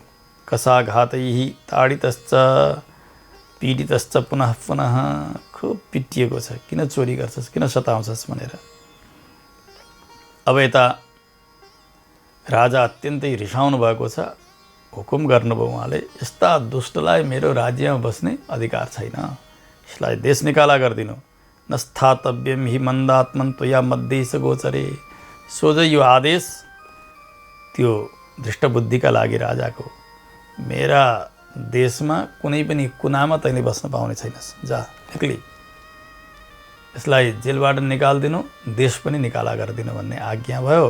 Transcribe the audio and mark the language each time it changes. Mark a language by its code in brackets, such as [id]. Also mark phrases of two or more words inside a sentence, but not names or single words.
[sa] कसाघातैः ताडितश्च पीडितश्च पुनः पुनः, [ne] खुब पिटिएको छ। किन चोरी गर्छस्, किन सताउँछस् भनेर। अब यता राजा अत्यन्तै रिसाउनु भएको छ। हुकुम गर्नुभयो उहाँले, यस्ता दुष्टलाई मेरो राज्यमा बस्ने अधिकार छैन, यसलाई देश निकाला गरिदिनु। [sa] न स्थातव्यम हि मन्दात्मन त्वया मध्येश गोचरे। [ne] सोझै यो आदेश त्यो धृष्टबुद्धिका लागि राजाको, मेरा देशमा कुनै पनि कुनामा तैँले बस्न पाउने छैनस्, जा निक्ली, यसलाई जेलबाट निकालिदिनु, देश पनि निकाला गरिदिनु भन्ने आज्ञा भयो।